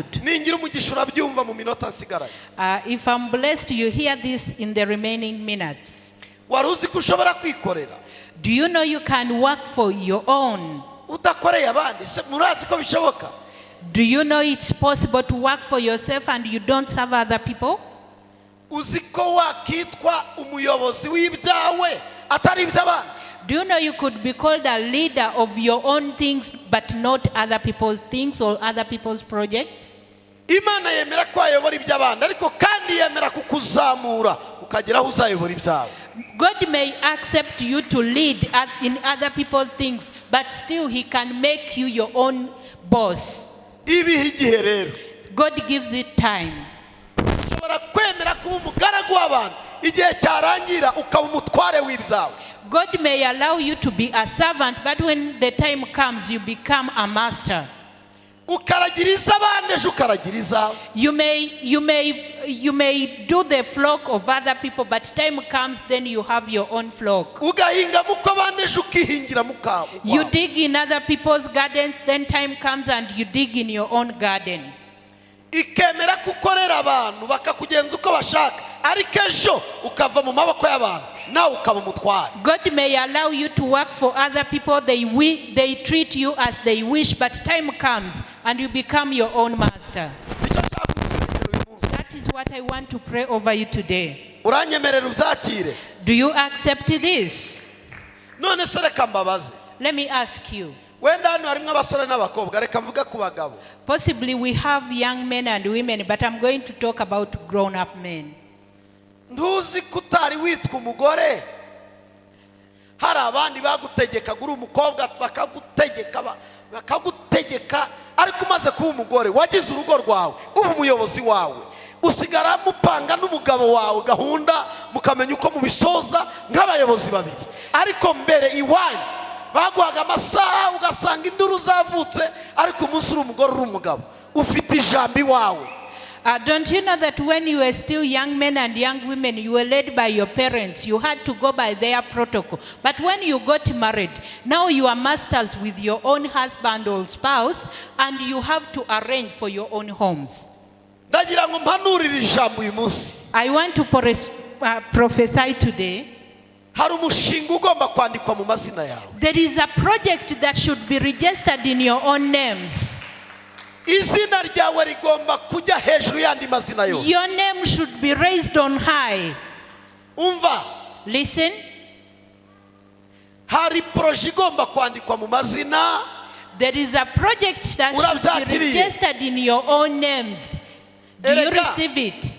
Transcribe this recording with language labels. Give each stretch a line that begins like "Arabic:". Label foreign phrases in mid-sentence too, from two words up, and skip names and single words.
Kinyarwanda: Ningira umugisha urabyumva mu minota nsigaranye.
English: If I'm blessed, you hear this in the remaining minutes.
Kinyarwanda: Wari uzi ko ushobora kwikorera?
English: Do you know you can work for your own?
Kinyarwanda: Udakoreye abandi, murazi ko bishoboka?
English: Do you know it's possible to work for yourself and you don't serve other people?
Kinyarwanda: Uzi ko wakitwa umuyobozi w'ibyawe atari iby'abandi?
English: Do you know you could be called a leader of your own things but not other people's things or other people's projects?
Kinyarwanda: Imana yemera ko ayobora iby'abandi ariko kandi yemera kukuzamura ukagera aho uzayobora ibyawe.
English: God may accept you to lead in other people's things, but still he can make you your own boss.
Kinyarwanda: Ibihe igihe rero
English: God gives it time.
Kinyarwanda: ushobora kwemera kuba umugaragu w'abantu igihe cyarangira ukaba umutware w'ibyawe.
English: God may allow you to be a servant, but when the time comes, you become a master.
Kinyarwanda: Ukaragiriza abandi ejo ukaragiriza.
English: You may do the flock of other people, but time comes, then you have your own flock.
Kinyarwanda: Ugahinga muko abandi ejo ukihingira mukawe.
English: You dig in other people's gardens, then time comes and you dig in your own garden.
Kinyarwanda: ikemera kukorera abantu bakakugenza uko bashaka ariko ejo ukava mu maboko y'abantu nawe ukaba umutware.
English: God may allow you to work for other people. They treat you as they wish, but time comes and you become your own master.
Kinyarwanda: Nicyo nshaka kugusengera uyu munsi.
English: That is what I want to pray over you today.
Kinyarwanda: Uranyemerera ubyakire?
English: Do you accept this?
Kinyarwanda: None se reka mbabaze.
English: Let me ask you.
Kinyarwanda: Wenda hano harimo abasore n'abakobwa, reka mvuga ku bagabo.
English: Possibly we have young men and women, but I'm going to talk about grown-up men.
Kinyarwanda: Ntuzi kutari witwa umugore, hari abandi bagutegeka guri umukobwa bakagutegeka ariko umaze kuba umugore wagize urugo rwawe ubu umuyobozi wawe usigara mupanga n'umugabo wawe gahunda mukamenya uko mubisoza nk'abayobozi babiri, ariko mbere iwanyu baguhaga amasaha ugasanga induru zavutse ariko umunsi uri umugore uri umugabo ufite ijambo iwawe.
English: Don't you know that when you were still young men and young women, you were led by your parents. You had to go by their protocol. But when you got married, now you are masters with your own husband or spouse, and you have to arrange for your own homes.
Kinyarwanda: Ndagira ngo mpanurire ijambo uyu munsi.
English: I want to prophesy today.
Kinyarwanda: Hari umushinga ugomba kwandikwa mu mazina yawe.
English: There is a project that should be registered in your own names.
Kinyarwanda: Izina ryawe rigomba kujya hejuru yandi mazina yose.
English: Your name should be raised on high.
Kinyarwanda: Umva.
English: Listen.
Kinyarwanda: Hari proje igomba kwandikwa mu mazina.
English: There is a project that should be registered in your own names. Do you receive it?